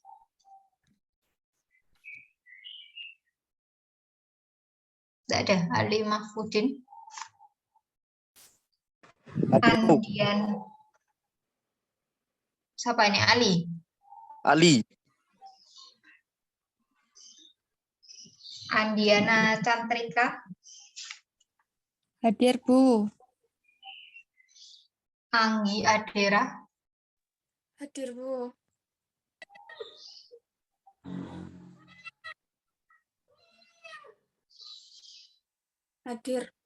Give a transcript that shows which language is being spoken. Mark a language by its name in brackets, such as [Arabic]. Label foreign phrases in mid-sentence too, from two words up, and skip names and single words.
[Indonesian] Tidak ada Ali Mahfudin. Hadir, Bu. Andian. Siapa ini? Ali. Ali. Andiana Cantrika. Hadir, Bu. Anggi Adera. Hadir, Bu. Hadir.